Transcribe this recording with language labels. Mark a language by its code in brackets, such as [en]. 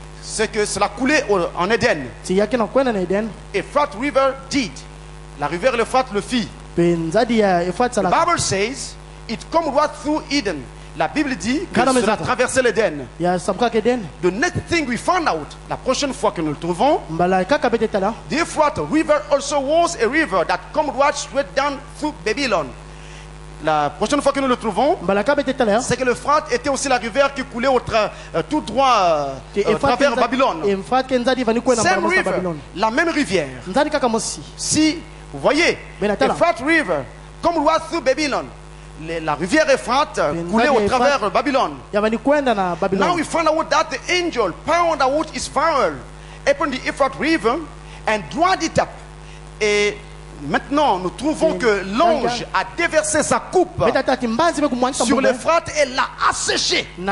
[fr] c'est que cela coulait en Éden. [en] Euphrates River did. [fr] La rivière Euphrates le fit. [en] The Bible says it come right through Eden. [fr] La Bible dit que cela traversait l'Éden. [en] The next thing we found out, [fr] la prochaine fois que nous le trouvons, [en] the Euphrates River also was a river that come right straight down through Babylon. [fr] La prochaine fois que nous le trouvons, c'est que l'Euphrates était aussi la rivière qui coulait tout droit travers Babylone. [en] Same river, [fr] la même rivière. Si vous voyez, [en] Euphrates River, come right through Babylon. [fr] La rivière Euphrates coulait au travers Babylone. [en] Now we found out that the angel found out his vial upon the Euphrates River and dried it up. [fr] Et maintenant, nous trouvons que l'ange a déversé sa coupe sur l'Euphrates et l'a asséché.